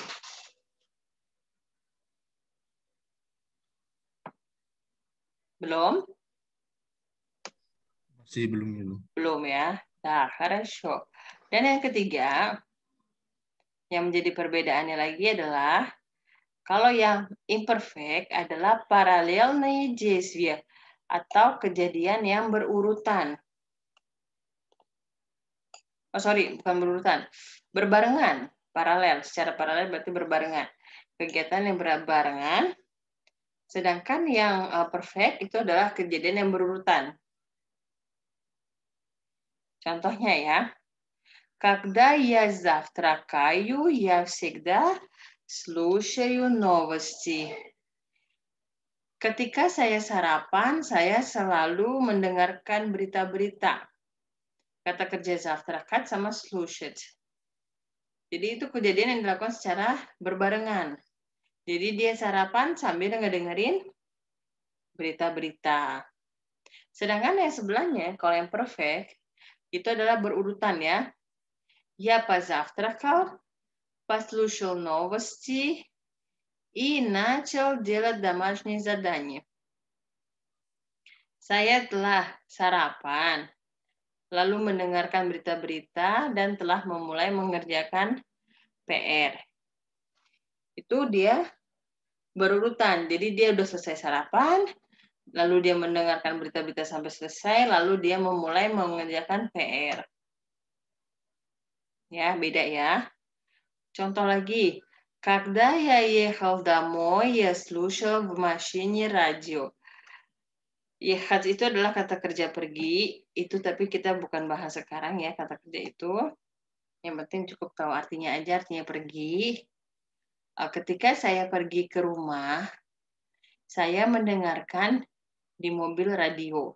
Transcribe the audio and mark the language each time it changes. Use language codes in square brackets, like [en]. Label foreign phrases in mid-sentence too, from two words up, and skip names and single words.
[id] Belum? Masih belum. Belum ya. Nah, хорошо. Dan yang ketiga, yang menjadi perbedaannya lagi adalah kalau yang imperfect adalah [ru] параллельные действия [id] atau kejadian yang berurutan. Oh sorry, bukan berurutan. Berbarengan. Paralel. Secara paralel berarti berbarengan. kegiatan yang berbarengan. Sedangkan yang perfect itu adalah kejadian yang berurutan. Contohnya ya. [ru] Когда я завтракаю, я всегда слушаю новости. [id] Ketika saya sarapan, saya selalu mendengarkan berita-berita. Kata kerja завтракать sama слушать. Jadi itu kejadian yang dilakukan secara berbarengan. Jadi dia sarapan sambil ngedengerin berita-berita. Sedangkan yang sebelahnya, kalau yang perfect, itu adalah berurutan ya. [ru] Я позавтракал, послушал новости и начал делать домашние задания. [id] Saya telah sarapan, lalu mendengarkan berita-berita dan telah memulai mengerjakan PR. Itu dia berurutan. Jadi dia udah selesai sarapan, lalu dia mendengarkan berita-berita sampai selesai, lalu dia memulai mengerjakan PR. Ya, beda ya. Contoh lagi. [ru] Когда я ехал домой, я слушал в машине радио. [id] Ехать itu adalah kata kerja pergi, itu tapi kita bukan bahas sekarang ya kata kerja itu. Yang penting cukup tahu artinya aja, artinya pergi. Ketika saya pergi ke rumah, saya mendengarkan di mobil radio.